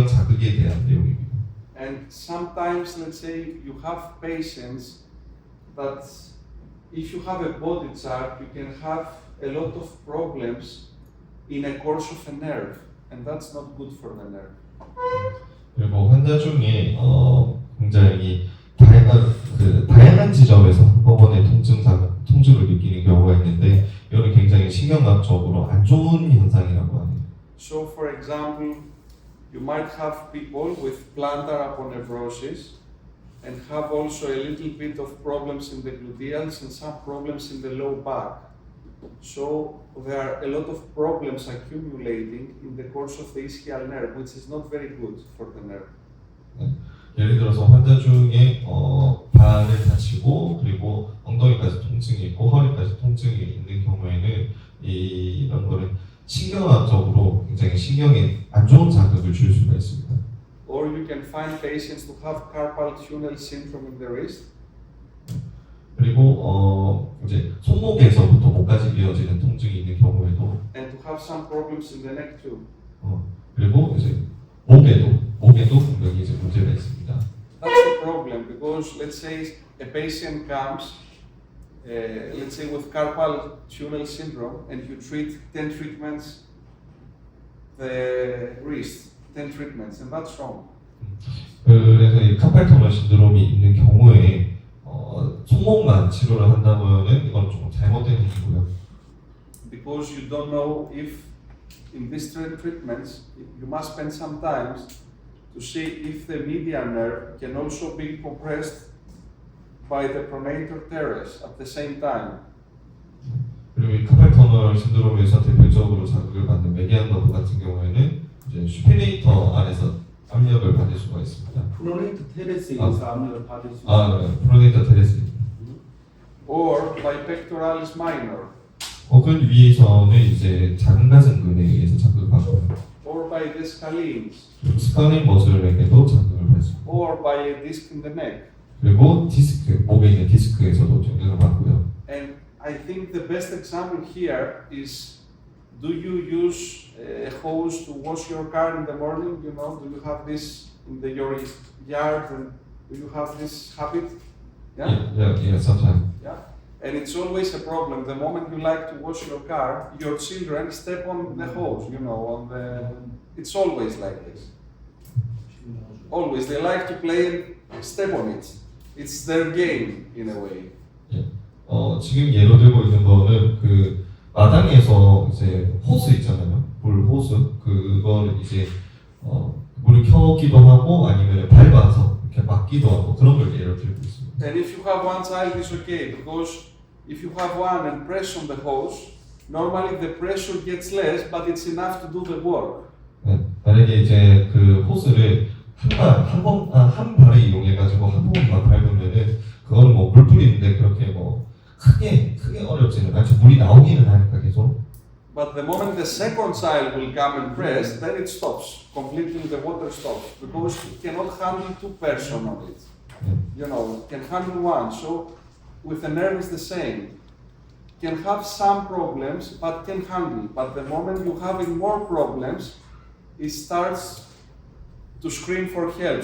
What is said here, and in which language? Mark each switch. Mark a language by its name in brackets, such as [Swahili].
[English] And sometimes, let's say, you have patients that if you have a body chart, you can have a lot of problems in a course of a nerve, and that's not good for the nerve. [Korean] 그리고 환자 중에 굉장히 다양한 지점에서 한꺼번에 통증을 느끼는 경우가 있는데 이거는 굉장히 신경학적으로 안 좋은 현상이라고 하네요. [English] So, for example, you might have people with plantar aponeurosis and have also a little bit of problems in the gluteals and some problems in the low back. So there are a lot of problems accumulating in the course of the ischial nerve, which is not very good for the nerve. [Korean] 예를 들어서 환자 중에 발을 다치고 그리고 엉덩이까지 통증이 있고 허리까지 통증이 있는 경우에는 이런 거는 신경학적으로 굉장히 신경에 안 좋은 자극을 줄 수가 있습니다. [English] Or you can find patients who have carpal tunnel syndrome in the wrist. [Korean] 그리고 이제 손목에서부터 목까지 이어지는 통증이 있는 경우에도 [English] And to have some problems in the neck too. [Korean] 그리고 이제 목에도 분명히 이제 문제가 있습니다. [English] That's the problem because let's say a patient comes, let's say with carpal tunnel syndrome, and you treat 10 treatments the wrist, 10 treatments, and that's wrong. [Korean] 그래서 이 카팔 터널 신드롬이 있는 경우에 손목만 치료를 한다면은 이건 좀 잘못된 일이고요. [English] Because you don't know if in these treatments you must spend some time to see if the median nerve can also be compressed by the pronator teres at the same time. [Korean] 그리고 이 카팔 터널 신드롬에서 대표적으로 자극을 받는 메디안 너브 같은 경우에는 이제 슈피네이터 안에서 압력을 받을 수가 있습니다. 프로네이터 테레스에서 압력을 받을 수 네, 프로네이터 테레스. [English] Or by pectoralis minor. [Korean] 혹은 위에서는 이제 작은 가슴근에 의해서 자극을 받고요. [English] Or by the scalenes. [Korean] 그리고 스카린 머슬에게도 자극을 받습니다. [English] Or by a disc in the neck. [Korean] 그리고 디스크, 목에 있는 디스크에서도 영향을 받고요. [English] And I think the best example here is, do you use a hose to wash your car in the morning? You know, do you have this in your yard, and do you have this habit? Yeah, sometimes. Yeah. And it's always a problem. The moment you like to wash your car, your children step on the hose. You know, it's always like this. Always, they like to play and step on it. It's their game in a way. [Korean] 지금 예로 들고 있는 거는 그 마당에서 이제 호스 있잖아요. 물 호스. 그걸 이제 물을 켜기도 하고 아니면 밟아서 이렇게 막기도 하고 그런 걸 예로 들고 있습니다. [English] And if you have one child, it's okay, because if you have one and press on the hose, normally the pressure gets less, but it's enough to do the work. [Korean] 만약에 이제 그 호스를 한 발에 이용해가지고 한 번만 밟으면은 그거는 뭐 물 뿌리는데 그렇게 뭐 크게 어렵지는 않죠. 물이 나오기는 하니까 계속. [English] But the moment the second child will come and press, then it stops. Completely the water stops, because it cannot handle two persons on it. You know, it can handle one. So with the nerve it's the same. Can have some problems, but can handle. But the moment you're having more problems, it starts to scream for help.